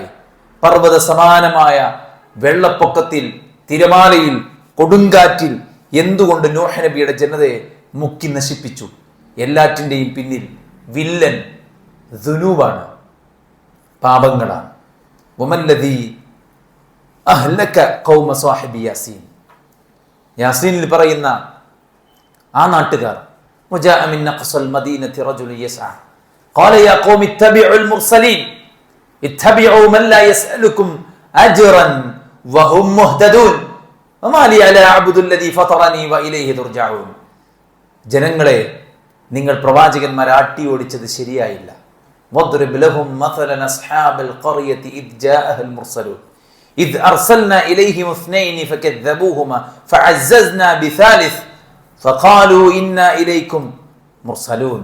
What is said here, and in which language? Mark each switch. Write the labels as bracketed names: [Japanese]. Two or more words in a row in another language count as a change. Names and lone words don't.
[Malayalam] പർവ്വത സമാനമായ വെള്ളപ്പൊക്കത്തിൽ, തിരമാലയിൽ, കൊടുങ്കാറ്റിൽ എന്തുകൊണ്ട് നൂഹ് നബിയുടെ ജനതയെ മുക്കി നശിപ്പിച്ചു? എല്ലാറ്റിൻ്റെയും പിന്നിൽ വില്ലൻ ദുനൂബാണ്, പാപങ്ങളാണ്. [Arabic] وما الذي أهلك قوم صاحب ياسين, [Malayalam] യാസീനിൽ പറയുന്ന ആ നാട്ടുകാർ, [Arabic] وجاء من أقصى المدينة رجل يسعى قال يا قوم اتبعوا المرسلين اتبعوا من لا يسألكم أجرا وهم مهتدون وما لي لا أعبد الذي فطرني وإليه ترجعون. [Malayalam] ജനങ്ങളെ, നിങ്ങൾ പ്രവാചകന്മാരെ ആട്ടി ഓടിച്ചത് ശരിയായില്ല. [Arabic] واضرب لهم مثلا أصحاب القرية إذ جاءها المرسلون إذ أرسلنا إليهم اثنين فكذبوهما فعززنا بثالث فقالوا إنا إليكم مرسلون.